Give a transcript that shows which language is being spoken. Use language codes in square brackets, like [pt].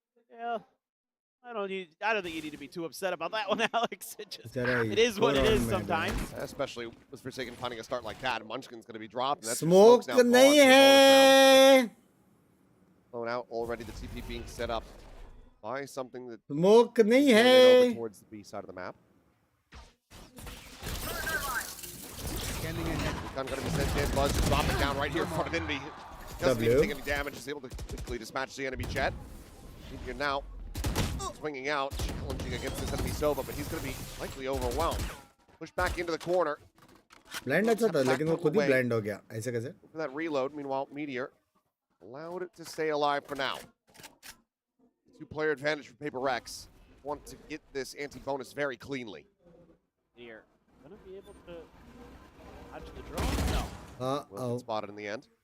[en] Yeah. I don't think you need to be too upset about that one, Alex. It is what it is sometimes. Especially with Forsaken finding a start like that. Munchkin's going to be dropped. And that's [hi] Smoke नहीं है. [en] Blown out already. The TP being set up by something that [hi] Smoke नहीं [en] over [hi] है. [en] towards the B side of the map. Scanning ahead. Recon going to be sent in. Buzz just dropping down right here in front of Envy. Doesn't even take any damage. Is able to quickly dispatch the enemy jet. Here now. Swinging out, challenging against this enemy Sova, but he's going to be likely overwhelmed. Pushed back into the corner. [hi] Blind अच्छा था लेकिन वो खुद ही blind हो गया. ऐसे कैसे? [en] For that reload, meanwhile, Meteor allowed it to stay alive for now. 2-player advantage for Paper Rex. want to get this anti-bonus very cleanly. Here, gonna be able to dodge the drone? No. Will get spotted in the end.